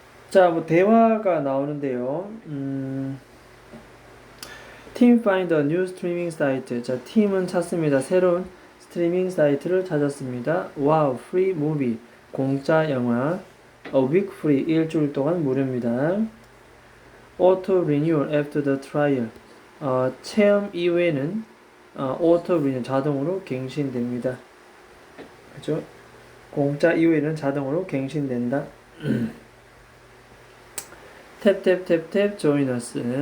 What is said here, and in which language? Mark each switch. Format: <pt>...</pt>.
<ko>자, 뭐 대화가 나오는데요.</ko> <en>Team find a new streaming site.</en> <ko>자, 팀은 찾습니다. 새로운 스트리밍 사이트를 찾았습니다.</ko> <en>Wow, free movie.</en> <ko>공짜 영화.</ko> <en>A week free.</en> <ko>일주일 동안 무료입니다.</ko> <en>Auto renewal after the trial.</en> <ko>체험 이후에는 auto renewal 자동으로 갱신됩니다. 그죠? 공짜 이후에는 자동으로 갱신된다.</ko> <en>탭 join us.</en>